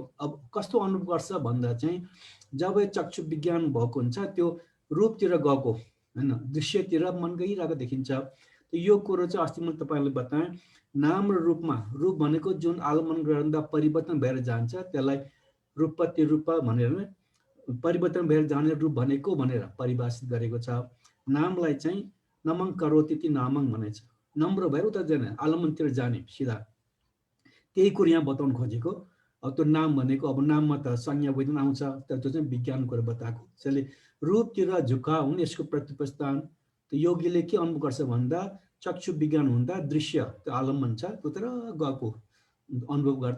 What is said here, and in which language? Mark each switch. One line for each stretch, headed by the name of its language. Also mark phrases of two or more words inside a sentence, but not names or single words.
Nepali: अब कस्तो अनुभव गर्छ भन्दा चाहिँ जब चक्षु विज्ञान भएको हुन्छ त्यो रूपतिर गएको, होइन, दृश्यतिर मन गइरहेको देखिन्छ। यो कुरो चाहिँ अस्ति मैले तपाईँलाई बताएँ, नाम र रूपमा, रूप भनेको जुन आलम्बन गर्दा परिवर्तन भएर जान्छ त्यसलाई रूपपति रूप भनेर परिवर्तन भएर जाने रूप भनेको भनेर परिभाषित गरेको छ। नामलाई चाहिँ
Sanskrit: नमं करोति इति नामं
Nepali: भनेछ, नम्र भएर उता जाने, आलम्बनतिर जाने सिधा, त्यही कुरो यहाँ बताउनु खोजेको। अब त्यो नाम भनेको अब नाममा त संज्ञा वैधन आउँछ, तर त्यो चाहिँ विज्ञान कुरा बताएको। त्यसले रूपतिर झुकाउ हुने यसको प्रतिपस्थान। त योगीले के अनुभव गर्छ भन्दा चक्षु विज्ञान हुँदा दृश्य त्यो आलम्बन छ त्योतिर गएको अनुभव गर्छ।